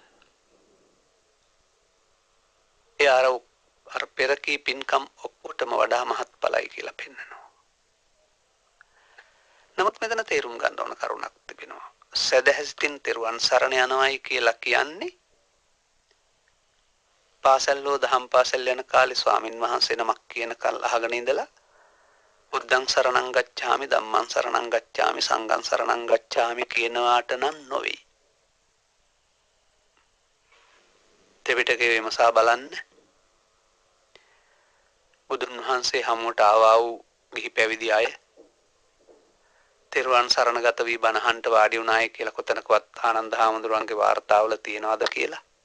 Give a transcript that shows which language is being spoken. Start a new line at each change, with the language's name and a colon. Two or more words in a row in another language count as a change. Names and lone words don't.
Sinhala: ඒ අර පෙරකී පින්කම් ඔක්කොටම වඩා මහත්ඵලයි කියලා පෙන්නනවා. නමුත් මෙතන තේරුම් ගන්න ඕන කරුණක් තිබෙනවා. සදහැසිතින් තෙරුවන් සරණ යනවායි කියලා කියන්නේ පාසල්ලෝ දහම් පාසල් යන කාලේ ස්වාමින් වහන්සේ නමක් කියන කල් අහගෙන ඉඳලා
Pali: බුද්ධං සරණං ගච්ඡාමි ධම්මං සරණං ගච්ඡාමි සංඝං සරණං ගච්ඡාමි
Sinhala: කියනවාට නම් නොවේ. ත්‍රිපිටකයේ විමසා බලන්න. බුදුන් වහන්සේ හමුවට ආවා වූ ගිහි පැවිදි අය තෙරුවන් සරණගත වී බණහන්ට වාඩි වුණාය කියලා කොතනකවත් ආනන්ද හාමුදුරුවන්ගේ වාර්තාවල තියනවාද කියලා?